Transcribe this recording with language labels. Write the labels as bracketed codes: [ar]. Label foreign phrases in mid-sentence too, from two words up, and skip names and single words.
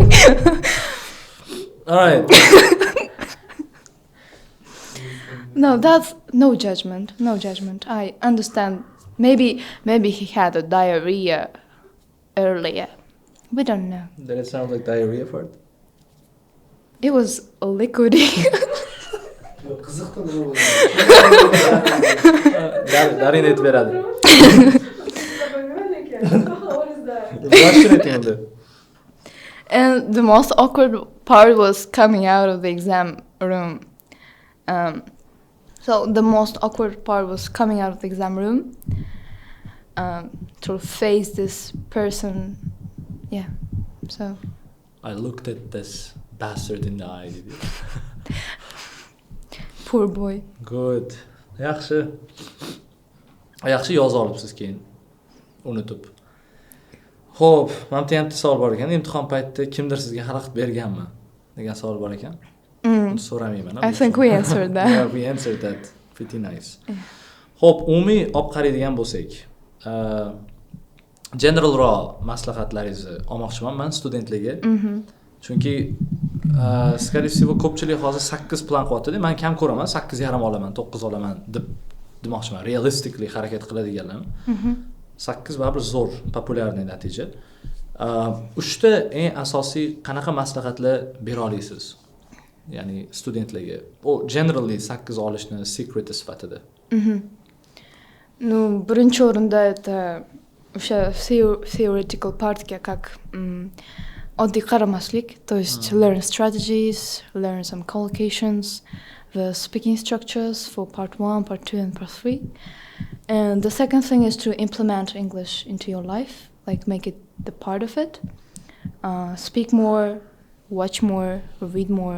[en] All right. No, that's no judgment. No judgment. I understand. Maybe he had a diarrhea earlier. We don't know. Did it sound like diarrhea for it? It was liquidy. [uz] Qiziqda nima bo'ldi? Darin aytib beradi. [en] And the most awkward part was coming out of the exam room. So the most awkward part was coming out of the exam room to face this person. Yeah. So I looked at this bastard in the eye. poor boy. Good. [uz] Yaxshi. Yaxshi yozib olibsiz keyin unutib. Xo'p, men ham savol bor ekan. Imtihon paytida kimdir sizga xalaqit berganmi degan savol bor ekan. Uni so'ramayman. [en] I think we answered that. Yeah, we answered that. Pretty nice. [uz] Xo'p, umumiy olib qaraydigan bo'lsak, [en] general raw [uz] maslahatlaringizni olmoqchiman men studentlarga. Chunki [ru] скорее всего [uz] ko'pchilik hozir 8 plan qilyapti-da. Men kam ko'raman, 8.5 olaman, 9 olaman deb demoqchiman. Realistically harakat qiladiganlar. 8 baribir zo'r, populyarniy natija. 3ta eng asosiy qanaqa maslahatlar bera olasiz? Ya'ni studentlarga. O generally 8 olishni secret sifatida. [en] Ну, [uz] birinchi o'rinda [en] это o'sha theoretical partga как [uz] oddiy qaramaslik, [ru] то есть [en] learn strategies, learn some collocations, the speaking structures for part 1, part 2 and part 3. And the second thing is to implement English into your life, like make it the part of it. Speak more, watch more, read more.